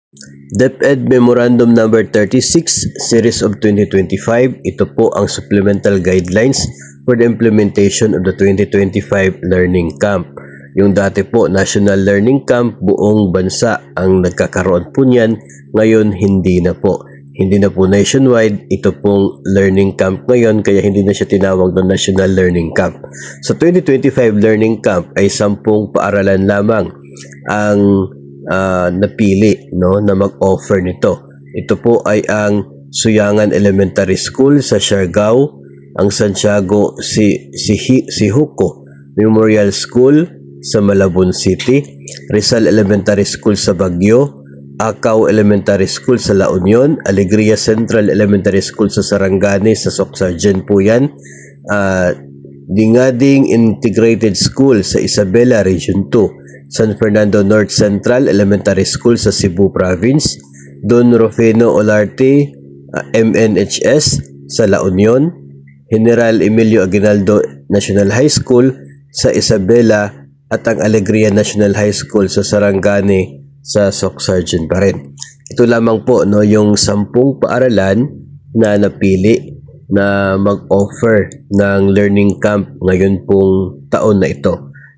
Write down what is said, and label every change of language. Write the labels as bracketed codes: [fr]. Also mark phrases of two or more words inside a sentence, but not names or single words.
[en] DepEd Memorandum Number 36, Series of 2025, [tl] ito po ang [en] supplemental guidelines for the implementation of the 2025 Learning Camp. [tl] Yung dati po, National Learning Camp, buong bansa ang nagkakaroon po niyan, ngayon hindi na po. Hindi na po nationwide, ito pong learning camp ngayon, kaya hindi na siya tinawag na National Learning Camp. Sa 2025 Learning Camp ay 10 paaralan lamang ang napili na mag-offer nito. Ito po ay ang Suyangan Elementary School sa Siargao, ang Santiago Sihuko Memorial School sa Malabon City, Rizal Elementary School sa Baguio, Acao Elementary School sa La Union, Alegria Central Elementary School sa Sarangani sa Socsargen po yan, Dingading Integrated School sa Isabela Region 2, San Fernando North Central Elementary School sa Cebu Province, Don Rufino Olarte MNHS sa La Union, General Emilio Aguinaldo National High School sa Isabela at ang Alegria National High School sa Sarangani sa Socsargen pa rin. Ito lamang po yung 10 paaralan na napili na mag-offer ng learning camp ngayon pong taon na ito.